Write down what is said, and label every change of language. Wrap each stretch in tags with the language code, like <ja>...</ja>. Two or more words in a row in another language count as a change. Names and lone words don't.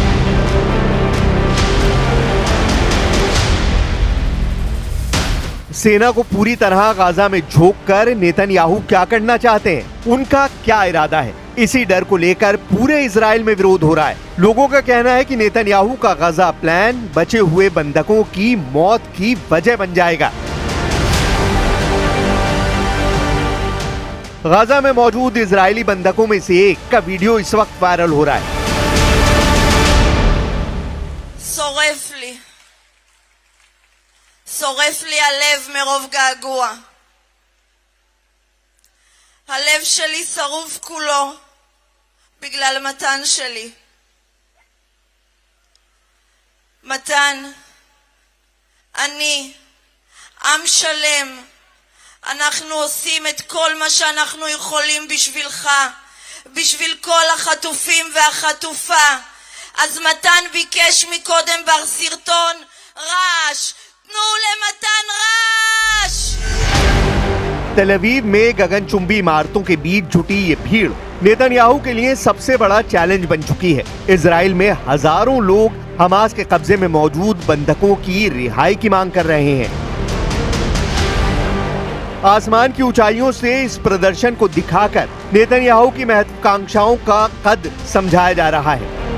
<hi>सेना को पूरी तरह गाजा में झोंककर नेतन्याहू क्या करना चाहते हैं, उनका क्या इरादा है, इसी डर को लेकर पूरे इजराइल में विरोध हो रहा है। लोगों का कहना है कि नेतन्याहू का गाजा प्लान बचे हुए बंधकों की मौत की वजह बन जाएगा। गाजा में मौजूद इजरायली बंधकों में से एक का वीडियो इस वक्त वायरल हो रहा है।</hi> <he>שורף לי הלב מרוב געגוע. הלב שלי שרוף כולו בגלל מתן שלי. מתן, אני, עם שלם, אנחנו עושים את כל מה שאנחנו יכולים בשבילך, בשביל כל החטופים והחטופה. אז מתן ביקש מקודם בסרטון רעש. תנו למתן רעש!</he> <hi>तेल अवीव में गगनचुंबी इमारतों के बीच जुटी ये भीड़ नेतन्याहू के लिए सबसे बड़ा चैलेंज बन चुकी है। इजराइल में हजारों लोग हमास के कब्जे में मौजूद बंधकों की रिहाई की मांग कर रहे हैं। आसमान की ऊंचाइयों से इस प्रदर्शन को दिखाकर नेतन्याहू की महत्वाकांक्षाओं का कद समझाया जा रहा है।</hi>